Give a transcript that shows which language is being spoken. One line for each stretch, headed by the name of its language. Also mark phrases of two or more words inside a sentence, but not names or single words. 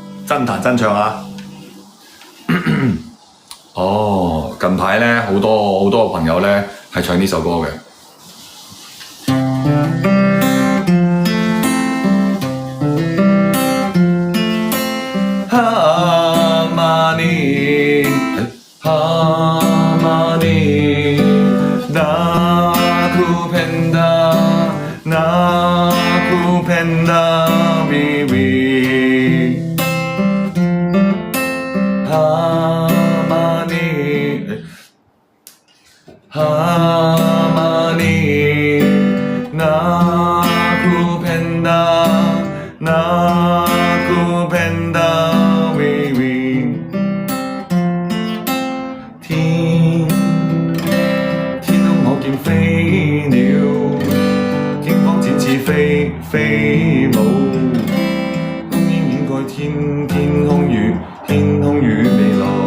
Cantonese: 真彈真唱啊！哦，近排咧好多朋友咧係唱呢首歌嘅。Hamani
Swahili: nakupenda wewe Hamani nakupenda wewe
Cantonese: 天空我見飛鳥，驚光展翅飛舞，烽煙掩蓋天空與未來。